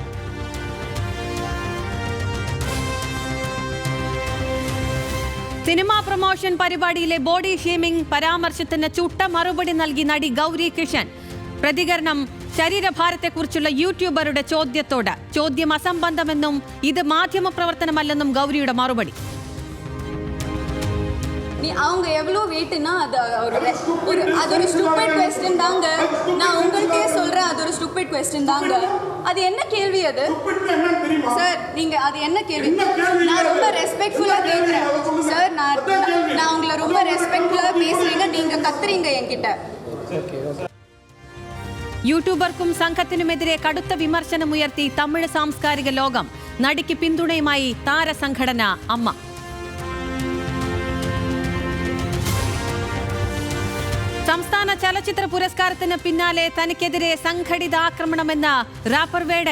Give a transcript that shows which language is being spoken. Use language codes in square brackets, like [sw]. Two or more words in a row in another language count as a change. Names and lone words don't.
[en] cinema promotion [ml] പരിപാടിയിലെ [en] body shaming [ml] പരാമർശത്തിന് ചുട്ട മറുപടി നൽകി നടി ഗൗരി കിഷൻ. പ്രതികരണം ശരീരഭാരത്തെക്കുറിച്ചുള്ള യൂട്യൂബറുടെ ചോദ്യത്തോട്. ചോദ്യം അസംബന്ധമെന്നും ഇത് മാധ്യമപ്രവർത്തനമല്ലെന്നും ഗൗരിയുടെ മറുപടി. [ta] அவங்க எவ்வளோ வெயிட்னா அது அது ஒரு [en] stupid question [ta] தாங்க. நான் உங்கள்கிட்டயே சொல்கிறேன், அது ஒரு [en] stupid question [ta] தாங்க. அது என்ன கேள்வி அது சார்? நீங்கள் அது என்ன கேள்வி? நான் ரொம்ப ரெஸ்பெக்ட்ஃபுல்லாக கேட்குறேன் சார். நான் உங்களை ரொம்ப ரெஸ்பெக்ட்ஃபுல்லாக பேசுகிறீங்க, நீங்கள் கத்துறீங்க என்கிட்ட. [ml] യൂട്യൂബർക്കും സംഘത്തിനുമെതിരെ കടുത്ത വിമർശനമുയർത്തി തമിഴ് സാംസ്കാരിക ലോകം. നടിക്ക് പിന്തുണയുമായി താരസംഘടന അമ്മ. സംസ്ഥാന ചലച്ചിത്ര പുരസ്കാരത്തിന് പിന്നാലെ തനിക്കെതിരെ സംഘടിത ആക്രമണമെന്ന റാപ്പർ വേടൻ.